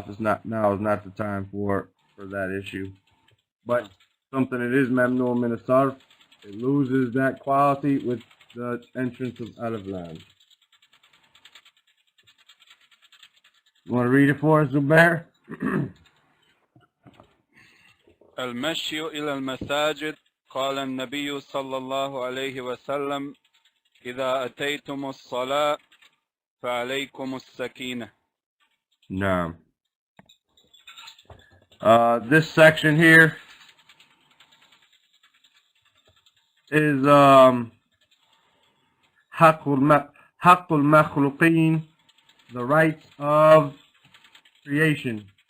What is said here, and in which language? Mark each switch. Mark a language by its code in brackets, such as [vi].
[en] If it's not now, is not the time for that issue. But something that is mamnu min as-sarf, it loses that quality with the entrance of alif lam. You want to read it for us, Zubair? [ar] المشي إلى المساجد قال النبي صلى الله عليه وسلم إذا أتيتم الصلاة فعليكم السكينة. [en] No. This section here is حق المخلوقين, the rights of creation.